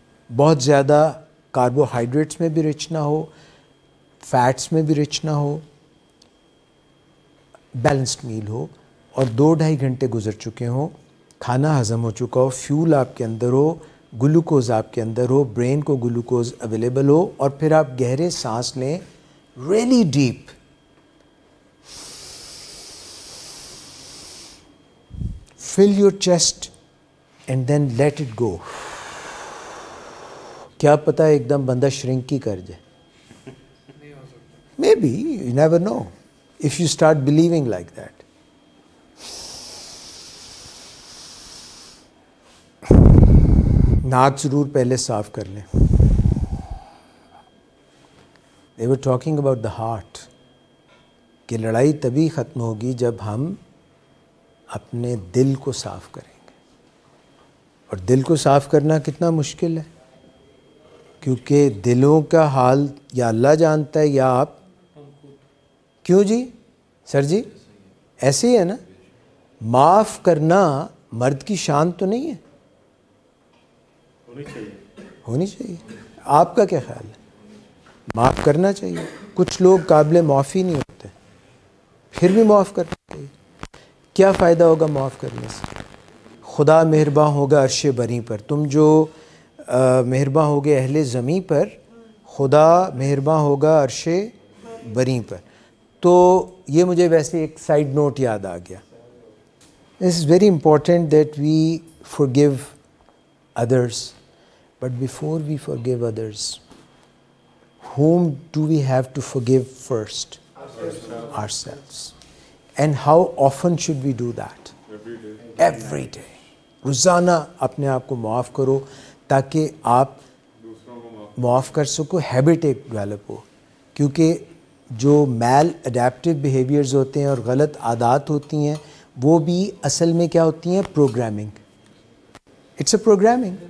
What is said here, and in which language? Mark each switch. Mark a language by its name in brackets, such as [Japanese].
[Urdu] بہت زیادہ کاربوہائیڈریٹس میں بھی رچ نہ ہو, فیٹس میں بھی رچ نہ ہو, بیلنسڈ میل ہو, اور 2-2.5 گھنٹے گزر چکے ہوں, کھانا ہضم ہو چکا ہو, فیول آپ کے اندر ہو, گلوکوز آپ کے اندر ہو, برین کو گلوکوز اویلیبل ہو, اور پھر آپ گہرے سانس لیں, [English] Really deep. Fill your chest and then let it go. [Urdu] کیا پتہ ایک دم بندہ شرنک ہی کر جائے. [English] Maybe, you never know, if you start believing like that. [Urdu] ناک ضرور پہلے صاف کر لیں. [English] They were talking about the heart. [Urdu] کہ لڑائی تبھی ختم ہوگی جب ہم اپنے دل کو صاف کریں گے. اور دل کو صاف کرنا کتنا مشکل ہے, کیونکہ دلوں کا حال یا اللہ جانتا ہے یا آپ. کیوں جی سر جی, ایسے ہی ہے نا. معاف کرنا مرد کی شان تو نہیں ہے, ہونی چاہیے. آپ کا کیا خیال ہے؟ معاف کرنا چاہیے. کچھ لوگ قابل معافی نہیں ہوتے, پھر بھی معاف کرنا چاہیے. کیا فائدہ ہوگا معاف کرنے سے؟ خدا مہرباں ہوگا عرش بری پر. تم جو مہرباں ہوگے اہل زمیں پر, خدا مہرباں ہوگا عرش بری پر. تو یہ مجھے ویسے ایک سائیڈ نوٹ یاد آ گیا. [English] It's very important that we forgive others, but before we forgive others, whom do we have to forgive first? Ourselves. And how often should we do that? Every day. [Urdu] روزانہ اپنے آپ کو معاف کرو تاکہ آپ معاف کر سکو, ہیبٹ ایک ڈیولپ ہو. کیونکہ جو میل اڈیپٹیو بیہیویئرز ہوتے ہیں اور غلط عادات ہوتی ہیں, وہ بھی اصل میں کیا ہوتی ہیں؟ پروگرامنگ. [English] It's a programming.